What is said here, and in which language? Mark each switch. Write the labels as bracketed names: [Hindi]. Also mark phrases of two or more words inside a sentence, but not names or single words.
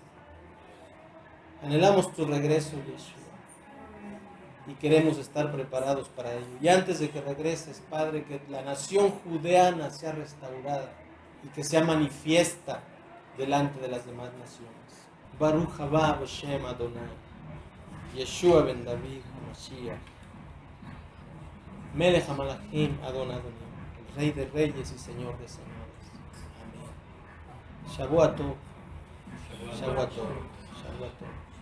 [Spanish] Anhelamos tu regreso, Yeshua, y queremos estar preparados para ello. Y antes de que regreses, Padre, que la nación judeana sea restaurada y que sea manifiesta delante de las demás naciones. [Hebrew] ברוך הבא השם אדוני, ישוע בן דוד המשיח, מלך המלכים אדון אדונים, [Spanish] el Rey de Reyes y Señor de Señores. Amén. [Hebrew] שבוע טוב, שבוע טוב, שבוע טוב.